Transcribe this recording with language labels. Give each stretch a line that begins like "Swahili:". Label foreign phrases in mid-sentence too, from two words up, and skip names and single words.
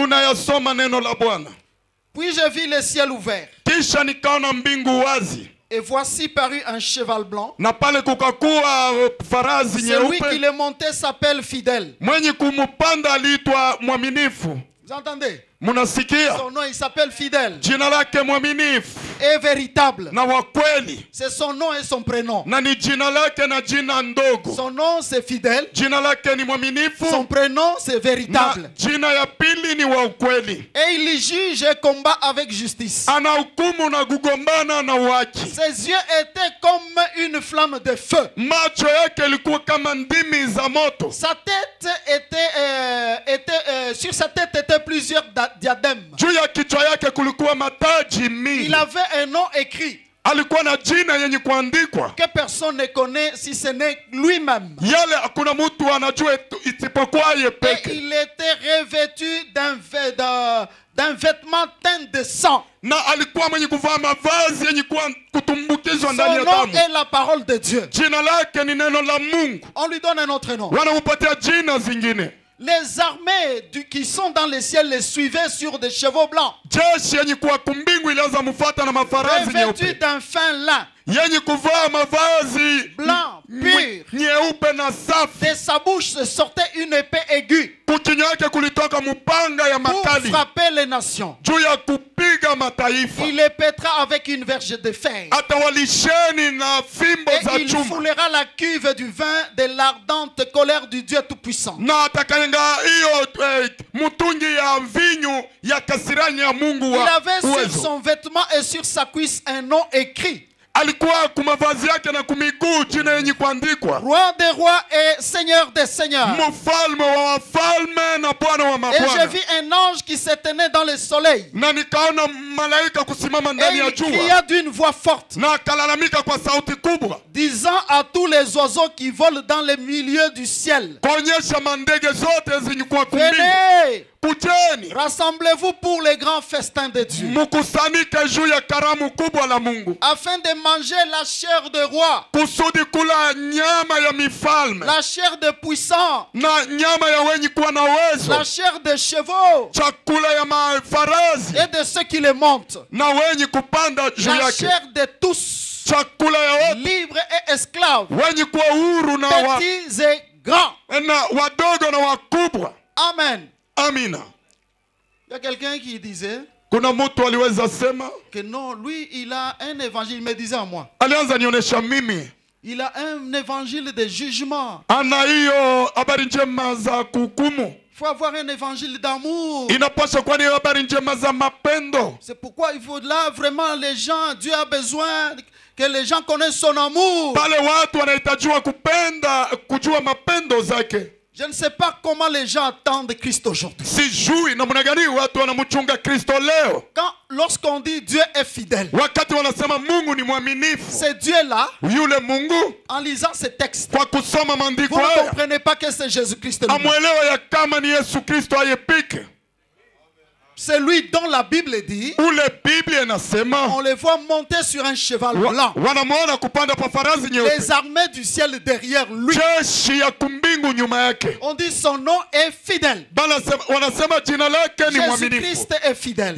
French: Puis je vis le ciel ouvert. Et voici parut un cheval blanc. Celui qui le montait s'appelle Fidèle. Vous entendez? Son nom il s'appelle fidèle.
Swahili: Jina lake mwaminifu.
French: Et véritable.
Swahili: Na wa kweli.
French: C'est son nom et son prénom.
Swahili: Na ni jina lake na jina ndogo.
French: Son nom c'est fidèle.
Swahili: Jina lake ni mwaminifu.
French: Son prénom c'est véritable.
Swahili: Na jina ya pili ni wa ukweli.
French: Et il juge et combat avec justice.
Swahili: Anahukumu na kugombana na haki.
French: Ses yeux étaient comme une flamme de feu.
Swahili: Macho yake yalikuwa kama ndimi za moto.
French: Sa tête était sur sa tête étaient plusieurs diadèmes.
Swahili: Juu ya kichwa yake kulikuwa mataji mingi.
French: Il avait un nom écrit.
Swahili: Alikuwa na jina yenye kuandikwa.
French: Que personne ne connaît si ce n'est lui-même.
Swahili: Yale hakuna mtu anajua isipokuwa yeye peke.
French: Et il était revêtu d'un vêtement teint de sang.
Swahili: Na alikuwa mwenye kuvaa mavazi yenye kutumbukizwa ndani ya damu.
French: Son nom est la parole de Dieu.
Swahili: Jina lake ni neno la Mungu.
French: On lui donne un autre nom.
Swahili: Wanampatia jina zingine.
French: Les armées qui sont dans les ciels les suivaient sur des chevaux blancs.
Swahili: Jeshi yenye kuwa kumbingu ilianza mfuata na mafarasi nyeupe.
French: Revêtu d'un fin lin.
Swahili: Yenye kuvaa mavazi
French: blanc, pur.
Swahili: Nyeupe na safi.
French: De sa bouche se sortait une épée aiguë.
Swahili: Kukinywa yake kulitoka mupanga ya makali.
French: Pour frapper les nations.
Swahili: Juu ya kupiga mataifa.
French: Il les pètera avec une verge de fer.
Swahili: Atawalisheni na fimbo za chuma.
French: Et il foulera la cuve du vin de l'ardente colère du Dieu Tout-Puissant.
Swahili: Na atakanga hiyo mutungi ya mvinyo ya kasirani ya Mungu wa uwezo.
French: Il avait sur son vêtement et sur sa cuisse un nom écrit.
Swahili: Alikuwa kumavazi yake na kumiguu jina yenye kuandikwa.
French: Roi des rois et seigneur des seigneurs.
Swahili: Mfalme wa wafalme na Bwana wa mabwana.
French: Et je vis un ange qui se tenait dans le soleil.
Swahili: Na nikaona malaika kusimama ndani ya jua.
French: Et il cria d'une voix forte.
Swahili: Na akalalamika kwa sauti kubwa.
French: Disant à tous les oiseaux qui volent dans le milieu du ciel.
Swahili: Kuonyesha mandege zote zenye kwa kumbingu.
French: Venez.
Swahili: Kujeni.
French: Rassemblez-vous pour le grand festin de Dieu.
Swahili: Mukusanyike juu ya karamu kubwa la Mungu.
French: Afin de manger la chair de roi.
Swahili: Kusudi kula nyama ya mifalme.
French: La chair de puissants.
Swahili: Na nyama ya wenye kuwa na uwezo.
French: La chair de chevaux.
Swahili: Chakula ya mafarasi.
French: Et de ceux qui les montent.
Swahili: Na wenye kupanda juu yake.
French: La chair de tous.
Swahili: Chakula ya wote.
French: Libres et esclaves.
Swahili: Wenye kuwa huru na
French: petits et grands.
Swahili: Na wadogo na wakubwa. Amen. Amina.
French: Il y a quelqu'un qui disait
Swahili: kuna mtu aliweza sema
French: que non, lui il a un évangile, il me disait à moi.
Swahili: Alianza nionyesha mimi.
French: Il a un évangile de jugement.
Swahili: Ana hiyo habari njema za kuhukumu.
French: Il faut avoir un évangile d'amour.
Swahili: Inapaswa kuwa ni habari njema za mapendo.
French: C'est pourquoi il faut là vraiment les gens, Dieu a besoin que les gens connaissent son amour.
Swahili: Pale watu wanahitajiwa kupenda, kujua mapendo zake.
French: Je ne sais pas comment les gens attendent Christ aujourd'hui.
Swahili: Sijui namna gani watu wanamchunga Kristo leo.
French: Lorsqu'on dit Dieu est fidèle,
Swahili: wakati wanasema Mungu ni mwaminifu,
French: c'est Dieu-là,
Swahili: yule Mungu,
French: en lisant ces textes,
Swahili: kwa kusoma maandiko
French: vous ne comprenez pas que c'est Jésus-Christ.
Swahili: Amwelewa ya kama ni Yesu Kristo ayepike.
French: C'est lui dont la Bible dit on les voit monter sur un cheval blanc. Les armées du ciel derrière lui. On dit son nom est fidèle. Jésus-Christ est fidèle.